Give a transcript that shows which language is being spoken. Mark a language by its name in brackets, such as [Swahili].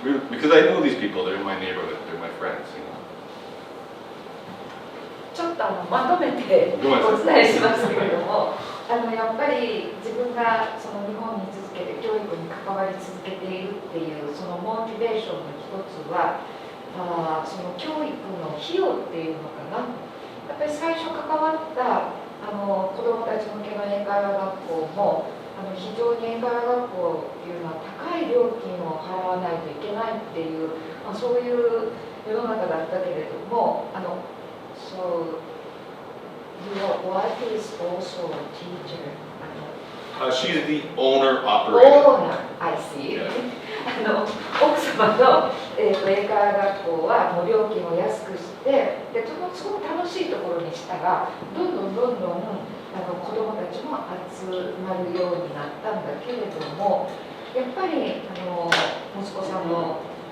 [English] Because I know these people, they're in my neighborhood, they're my friends. [Japanese] ちょっとまとめてお伝えしますけれども、やっぱり自分がその日本に続けて教育に関わり続けているっていうそのモチベーションの一つは、その教育の費用っていうのかな。やっぱり最初関わった子どもたち向けの英会話学校も非常に英会話学校っていうのは高い料金を払わないといけないっていう、そういう世の中だったけれども、So [English] Your wife is also a teacher. She's the owner-operator. Owner, I see. [Japanese] 奥様の、英会話学校はもう料金を安くしてですごく楽しいところにしたらどんどん子どもたちも集まるようになったんだけれどもやっぱり息子さんの、